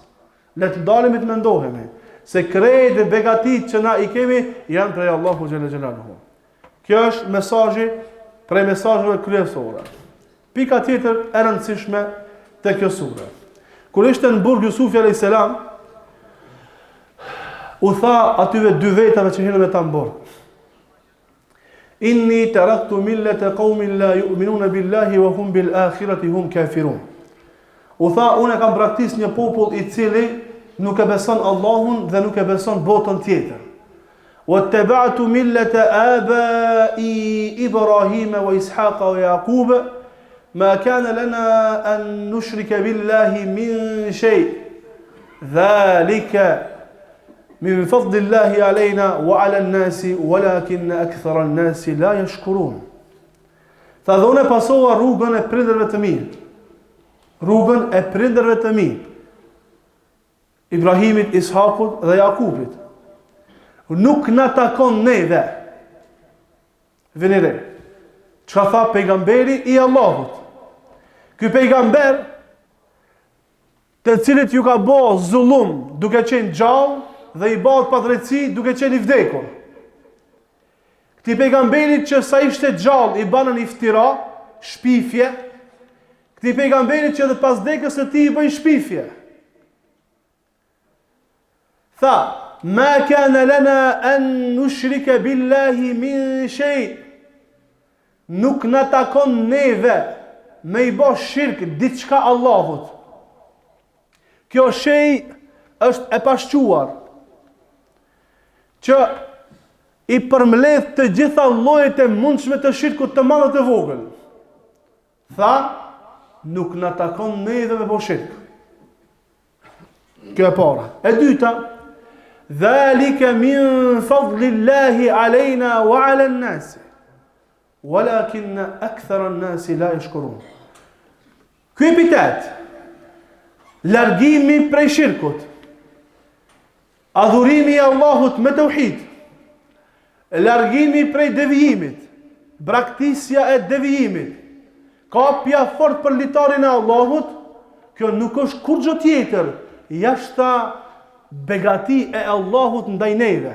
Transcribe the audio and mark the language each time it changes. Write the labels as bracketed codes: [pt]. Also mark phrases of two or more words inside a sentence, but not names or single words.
[sq] Le të dalemi të mendohemi se krejt dhe begatit që na i kemi janë prej Allahu [ar] جل جلاله. [sq] Kjo është mesazhi prej mesazheve kryesore. Pika tjetër e rëndësishme te kjo sure. Kur ishte në burg Jusufi [ar] عليه السلام, [sq] u tha atyve dy vetave që hinën me ta në burg: [ar] إني تركت ملة قوم لا يؤمنون بالله وهم بالآخرة هم كافرون. [sq] U tha, unë kam braktis një popull i cili nuk e beson Allahun dhe nuk e beson botën tjetër. [ar] واتبعت ملة آبائي إبراهيم وإسحاق ويعقوب ما كان لنا أن نشرك بالله من شيء. ذلك من فضل الله علينا وعلى الناس ولكن أكثر الناس لا يشكرون. [sq] Tha, dhe unë pasova rrugën e prindërve të mi. Rrugën e prindërve të mi. Ibrahimit, Ishakut dhe Jakubit. Nuk na takon neve. Vini re. Çka tha pejgamberi i Allahut? Ky pejgamber, të cilit ju ka bë zullum duke qenë gjallë dhe i bëhet pa drejtësi duke qenë i vdekur. Këti pejgamberit që sa ishte gjallë i banën iftira, shpifje, këti pejgamberit që edhe pas vdekjes së tij i bën shpifje. Tha, [ar] ما كان لنا أن نشرك بالله من شيء. [sq] Nuk na takon neve me i bë shirk diçka Allahut. Kjo shay është e pashquar, që i përmbledh të gjitha llojet e mundshme të shirkut të madh të vogël. Tha, nuk na takon neve me bë shirk. Kjo e para. E dyta, [ar] ذلك من فضل الله علينا وعلى الناس ولكن أكثر الناس لا يشكرون. [sq] Ky epitet, largimi prej shirkut, adhurimi i Allahut me tauhid, largimi prej devijimit, braktisja e devijimit, kapja fort për litarin e Allahut, kjo nuk është kur gjë tjetër jashta begati e Allahut ndaj neve.